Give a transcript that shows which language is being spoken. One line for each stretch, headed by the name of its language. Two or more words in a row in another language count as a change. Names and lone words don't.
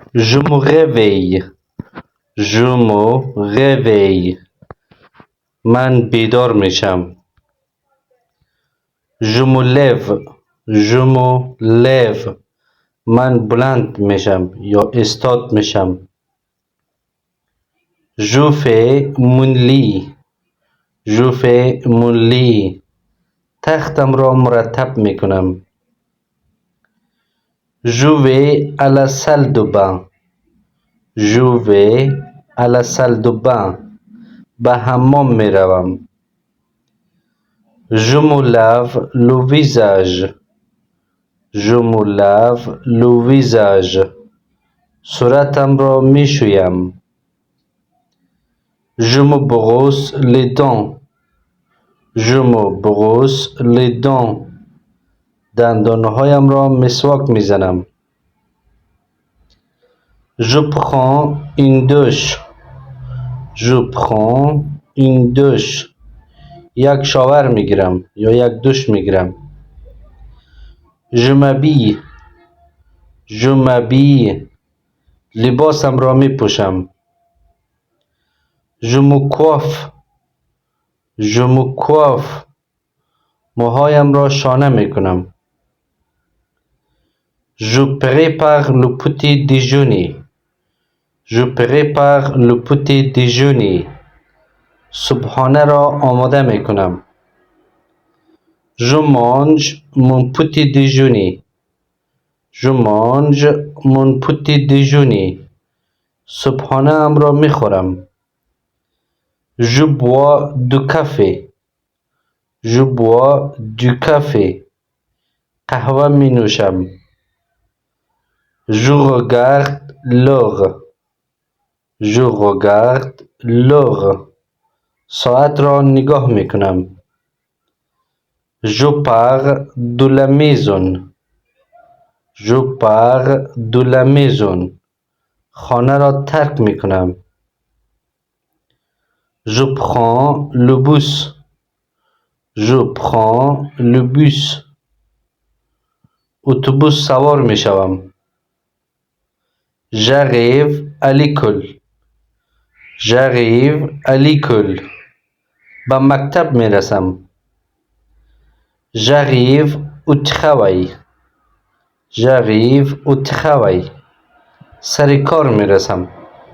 French: Je me réveille. Je me réveille.
Persian: من بیدار میشم.
French: Je me lève. Je me lève.
Persian: من بلند میشم یا استاد میشم.
French: Je fais mon lit. Je fais mon lit.
Persian: تختم را مرتب میکنم.
French: Je vais à la salle de bain. Je vais à la salle de bain.
Persian: به حمام میروم.
French: Je me lave le visage. Je me lave le visage.
Persian: صورتم را میشویم.
French: Je me brosse les dents. Je me brosse les dents.
Persian: دندانهایم را مسواک میزنم.
French: Je prends une douche. Je prends une douche.
Persian: یک شاور میگیرم یا یک دوش میگیرم.
French: Je m'habille. Je m'habille.
Persian: لباسم را میپوشم.
French: Je me coiffe. Je me coiffe.
Persian: موهایم را شانه میکنم.
French: Je prépare le petit déjeuner. Je prépare le petit déjeuner.
Persian: صبحانه را آماده میکنم.
French: Je mange mon petit déjeuner. Je mange mon petit déjeuner.
Persian: صبحانه ام را میخورم.
French: Je bois du café. Je bois du café.
Persian: قهوه می نوشم.
French: Je regarde l'heure. Je regarde l'heure.
Persian: ساعت را نگاه میکنم.
French: Je pars de la maison. Je pars de la maison.
Persian: خانه را ترک میکنم.
French: Je prends le bus. Je prends le bus.
Persian: اتوبوس سوار میشوم.
French: J'arrive à l'école. J'arrive à l'école.
Persian: به مکتب میرسم.
French: J'arrive au travail. J'arrive au travail.
Persian: سر کار میرسم.